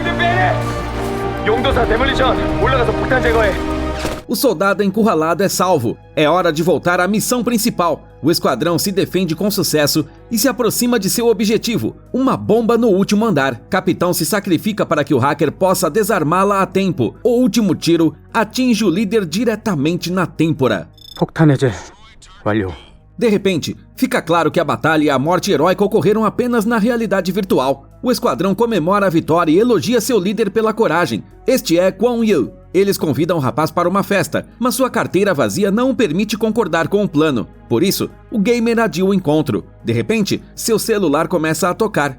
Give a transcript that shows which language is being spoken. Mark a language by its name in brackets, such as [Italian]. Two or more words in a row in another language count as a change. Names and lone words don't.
[Portuguese] O soldado encurralado é salvo. É hora de voltar à missão principal. O esquadrão se defende com sucesso e se aproxima de seu objetivo, uma bomba no último andar. Capitão se sacrifica para que o hacker possa desarmá-la a tempo. O último tiro atinge o líder diretamente na têmpora. [Korean] 폭탄 해제 완료. [Portuguese] De repente, fica claro que a batalha e a morte heróica ocorreram apenas na realidade virtual. O esquadrão comemora a vitória e elogia seu líder pela coragem. Este é Kwon Yu. Eles convidam o rapaz para uma festa, mas sua carteira vazia não o permite concordar com o plano. Por isso, o gamer adia o encontro. De repente, seu celular começa a tocar.